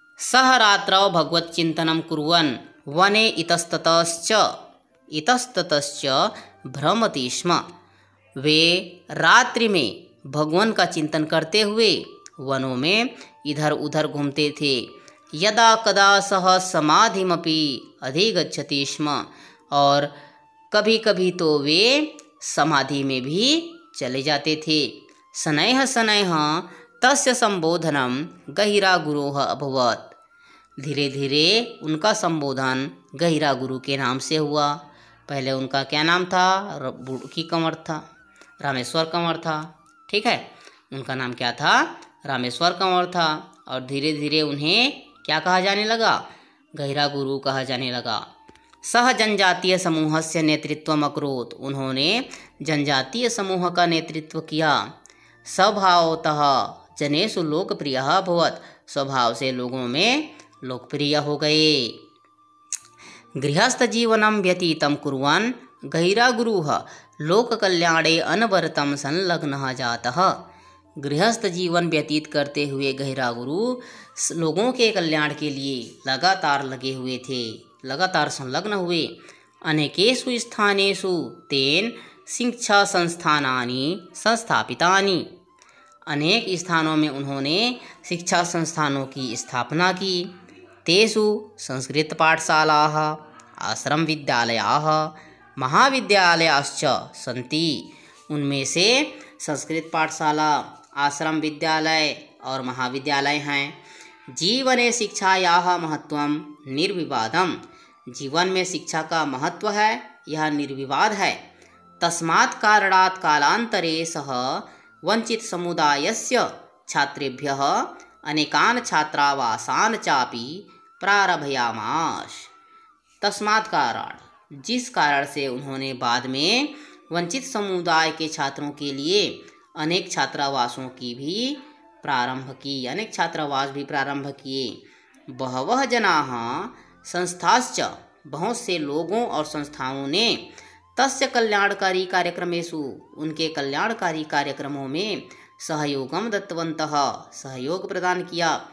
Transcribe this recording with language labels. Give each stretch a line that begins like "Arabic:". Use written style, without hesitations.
Sanskrit: सह रात्रौ भगवत चिंतनम कुर्वन् वने इतस्ततश्च भ्रमति स्म
Hindi: वे रात्रि में भगवान का चिंतन करते हुए वनों में इधर उधर घूमते थे।
Sanskrit: यदा कदा सह समाधिमपि अधिगच्छति स्म,
Hindi: और कभी कभी तो वे समाधि में भी चले जाते थे।
Sanskrit: शनैः शनैः तस्य संबोधनम गहिरा गुरोः अभवत्।
Hindi: धीरे धीरे उनका संबोधन गहिरा गुरु के नाम से हुआ। पहले उनका क्या नाम था? बुड़की कंवर था, रामेश्वर कंवर था। ठीक है, उनका नाम क्या था? रामेश्वर कंवर था। और धीरे धीरे उन्हें क्या कहा जाने लगा? गहिरा गुरु कहा जाने लगा।
Sanskrit: सह जनजातीय समूहस्य नेतृत्वम अकरोत्।
Hindi: उन्होंने जनजातीय समूह का नेतृत्व किया।
Sanskrit: स्वभावतः जनेषु लोकप्रियः अभवत्।
Hindi: स्वभाव से लोगों में लोकप्रिय हो गए।
Sanskrit: गृहस्थ जीवनं व्यतीतं कुर्वन् गहिरा गुरुः लोककल्याणे अनवरतं संलग्नः जातः।
Hindi: गृहस्थ जीवन व्यतीत करते हुए गहिरा गुरु लोगों के कल्याण के लिए लगातार लगे हुए थे, लगातार संलग्न हुए।
Sanskrit: अनेकेषु स्थानेषु तेन शिक्षा संस्थानानि संस्थापितानि।
Hindi: अनेक स्थानों में उन्होंने शिक्षा संस्थानों की स्थापना की।
Sanskrit: तेषु संस्कृत पाठशालाः, आश्रम विद्यालयाः, महाविद्यालयाश्च सन्ति।
Hindi: उनमें से संस्कृत पाठशाला, आश्रम विद्यालय और महाविद्यालय हैं।
Sanskrit: जीवने शिक्षायाः महत्वं निर्विवादम्।
Hindi: जीवन में शिक्षा का महत्व है, यह निर्विवाद है।
Sanskrit: तस्मात् कारणात् कालांतरे सः वंचित समुदायस्य छात्रेभ्यः अनेकान् छात्रावासान् चापि प्रारभयामास। तस्मात् कारण,
Hindi: जिस कारण से उन्होंने बाद में वंचित समुदाय के छात्रों के लिए अनेक छात्रावासों की भी प्रारंभ की, अनेक छात्रावास भी प्रारंभ किए।
Sanskrit: बहवः जनाः संस्थाश्च,
Hindi: बहुत से लोगों और संस्थाओं ने
Sanskrit: तस्य कल्याणकारी कार्यक्रमेषु,
Hindi: उनके कल्याणकारी कार्यक्रमों में
Sanskrit: सहयोगम दत्तवन्तः,
Hindi: सहयोग प्रदान किया।